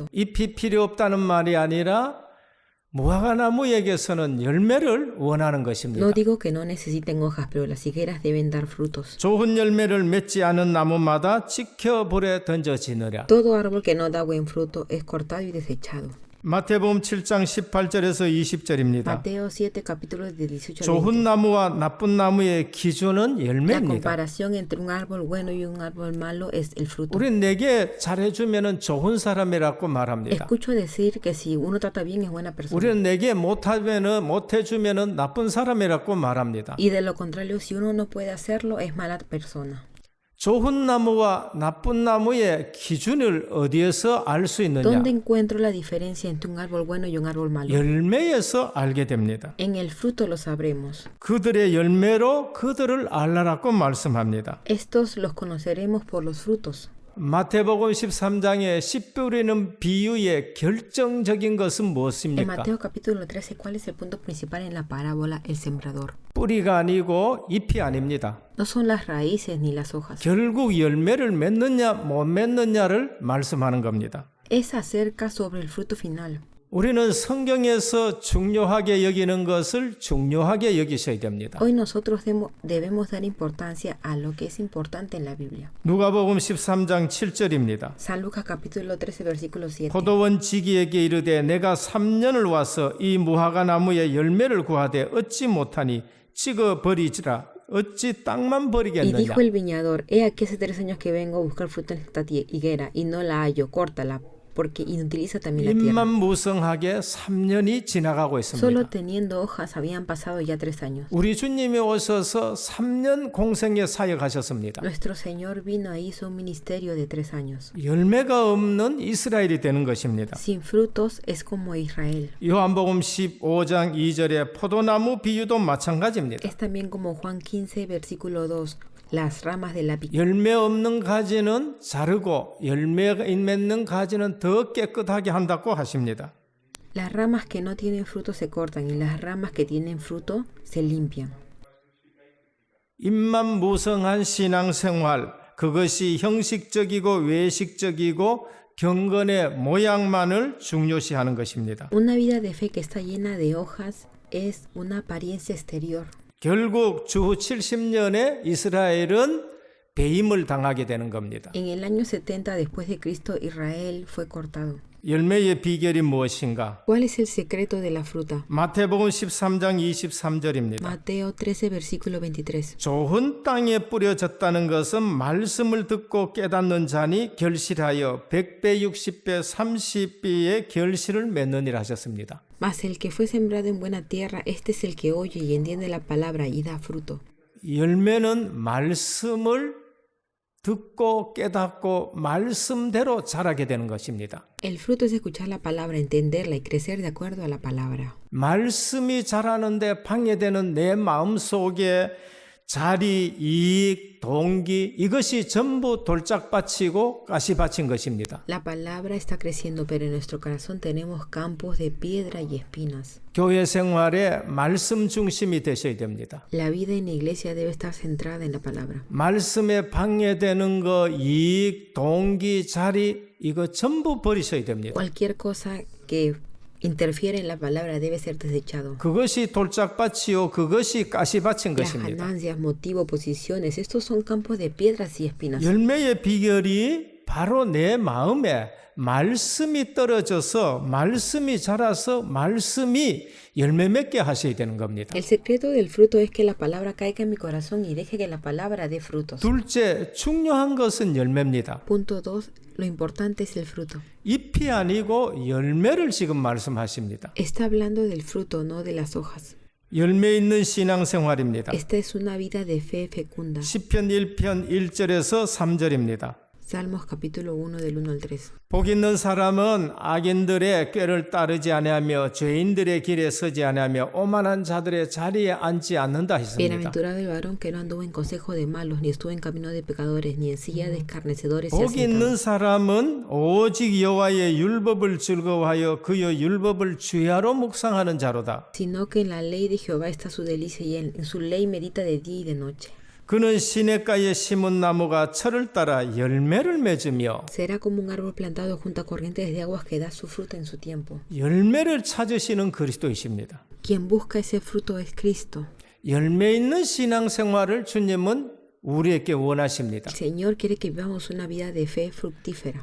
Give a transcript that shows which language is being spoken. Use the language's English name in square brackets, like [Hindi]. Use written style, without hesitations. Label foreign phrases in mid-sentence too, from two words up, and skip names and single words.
[Korean] 잎이 필요 없다는 말이 아니라 무화과 나무에게서는 열매를 원하는 것입니다. [Spanish] No digo que no necesiten hojas, pero las higueras deben dar frutos. [Korean] 좋은 열매를 맺지 않은 나무마다 지켜불에 던져지느라. [Spanish] Todo árbol que no da buen fruto es cortado y desechado. [Korean] 마태복음 7장 18절에서 20절입니다. [Spanish] Mateo 7, capítulos de 18 al 20. [Korean] 좋은 나무와 나쁜 나무의 기준은 [Spanish] La [Korean] 열매입니다. [Spanish] comparación entre un árbol bueno y un árbol malo es el fruto. [Korean] 우린 내게 잘해주면 좋은 사람이라고 말합니다. [Spanish] Escucho decir que si uno trata bien es buena persona. [Korean] 우리는 내게 못해주면 나쁜 사람이라고 말합니다. [Spanish] Y de lo contrario, si uno no puede hacerlo, es mala persona. [Korean] 좋은 나무와 나쁜 나무의 기준을 어디에서 알 수 있느냐? [Spanish] ¿Dónde encuentro la diferencia entre un árbol bueno y un árbol malo? [Korean] 열매에서 알게 됩니다. [Spanish] En el fruto lo sabremos. [Korean] 그들의 열매로 그들을 알라라고 말씀합니다. [Spanish] Estos los conoceremos por los frutos. [Korean] 마태복음 13장의 씨 뿌리는 비유의 결정적인 것은 [Spanish] En [Korean] 무엇입니까? [Spanish] Mateo capítulo 13, ¿cuál es el punto principal en la parábola? El sembrador. [Korean] 뿌리가 아니고 잎이 아닙니다. [Spanish] No son las raíces ni las hojas. [Korean] 결국 열매를 맺느냐 못 맺느냐를 말씀하는 겁니다. [Spanish] Es acerca sobre el fruto final. [Korean] 우리는 성경에서 중요하게 여기는 것을 중요하게 여기셔야 됩니다. [Spanish] Hoy nosotros debemos dar importancia a lo que es importante en la Biblia. [Korean] 누가복음 13장 7절입니다. [Spanish] San Lucas capítulo 13, versículo 7. [Korean] 포도원 지기에게 이르되 내가 3년을 와서 이 무화과 나무의 열매를 구하되 얻지 못하니 찍어 버리지라. 어찌 땅만 [Spanish] Y [Korean] 버리겠느냐. [Spanish] dijo el viñador, he aquí hace 3 años que vengo a buscar fruto en esta higuera y no la hallo, córtala, porque inutiliza también la tierra. [Korean] 잎만 무성하게 3년이 지나가고 [Spanish] Solo [Korean] 있습니다. [Spanish] teniendo hojas habían pasado ya 3 años. [Korean] 우리 주님이 오셔서 3년 공생에 사역하셨습니다. [Spanish] Nuestro Señor vino e hizo un ministerio de 3 años. [Korean] 열매가 없는 이스라엘이 되는 것입니다. [Spanish] Sin frutos es como Israel. [Korean] 요한복음 15장 2절의 포도나무 비유도 마찬가지입니다. [Spanish] Es también como Juan 15, versículo 2. Las ramas de la vid. [Korean] 열매 없는 가지는 자르고 열매가 맺는 가지는 더 깨끗하게 한다고 하십니다. [Spanish] Las ramas que no tienen fruto se cortan y las ramas que tienen fruto se limpian. [Korean] 잎만 무성한 신앙생활, 그것이 형식적이고 외식적이고 경건의 모양만을 중요시하는 것입니다. [Spanish] Una vida de fe que está llena de hojas es una apariencia exterior. [Korean] 결국 주 70년에 이스라엘은 배임을 당하게 되는 겁니다. [Spanish] En el año 70 después de Cristo, Israel fue cortado. [Korean] 열매의 비결이 무엇인가? [Spanish] ¿Cuál es el secreto de la fruta? [Korean] 마태복음 13장 23절입니다. [Spanish] Mateo 13, versículo 23. [Korean] 좋은 땅에 뿌려졌다는 것은 말씀을 듣고 깨닫는 자니 결실하여 100배, 60배, 30배의 결실을 맺느니라 하셨습니다. [Spanish] Mas el que fue sembrado en buena tierra, este es el que oye y entiende la palabra y da fruto. [Korean] 열매는 말씀을 듣고 깨닫고 말씀대로 자라게 되는 것입니다. [Spanish] El fruto es escuchar la palabra, entenderla y crecer de acuerdo a la palabra. [Korean] 말씀이 자라는데 방해되는 내 마음속에 자리, 이익, 동기 이것이 전부 돌짝밭이고 가시밭인 것입니다. [Spanish] La palabra está creciendo, pero en nuestro corazón tenemos campos de piedra y espinas. [Korean] 교회 생활에 말씀 중심이 되셔야 됩니다. [Spanish] La vida en la iglesia debe estar centrada en la palabra. [Korean] 말씀에 방해되는 거, 이익, 동기, 자리 이거 전부 버리셔야 됩니다. [Spanish] Cualquier cosa que interfiere en la palabra debe ser desechado. [Korean] 그것이 돌짝밭이요, 그것이 가시밭인 [Spanish] Las [Korean] 것입니다. [Spanish] ganancias, motivo, posiciones, estos son campos de piedras y espinas. [Korean] 열매의 비결이 바로 내 마음에 말씀이 떨어져서 말씀이 자라서 말씀이 열매 맺게 하셔야 되는 겁니다. [Spanish] El secreto del fruto es que la palabra caiga en mi corazón y deje que la palabra dé frutos. [Korean] 둘째, 중요한 것은 열매입니다. [Spanish] Punto 2. Lo importante es el fruto. [Korean] 잎이 아니고 열매를 지금 말씀하십니다. [Spanish] Está hablando del fruto, no de las hojas. [Korean] 열매 있는 신앙생활입니다. [Spanish] Esta es una vida de fe fecunda. [Korean] 시편 1편 1절에서 3절입니다. [Spanish] Salmos capítulo 1 del 1 al 3. [Korean] 복 있는 사람은 악인들의 꾀를 따르지 아니하며 죄인들의 길에 서지 아니하며 오만한 자들의 자리에 앉지 않는다 했습니다. [Spanish] Bienaventurado el varón que no anduvo en consejo de malos, ni estuvo en camino de pecadores, ni en silla de escarnecedores se ha [Korean] 복 있는 [Spanish] sentado. [Korean] 사람은 오직 여호와의 율법을 즐거워하여 그의 율법을 주야로 묵상하는 자로다. [Spanish] Sino que en la ley de Jehová está su delicia y en su ley medita de día y de noche. [Korean] 그는 시냇가에 심은 나무가 철을 따라 열매를 맺으며 [Spanish] Será como un árbol plantado junto a corrientes de aguas que da su fruta en su tiempo. [Korean] 열매를 찾으시는 그리스도이십니다. [Spanish] Quien busca ese fruto es Cristo. [Korean] 열매 있는 신앙생활을 주님은 우리에게 원하십니다. [Spanish] El Señor quiere que vivamos una vida de fe fructífera.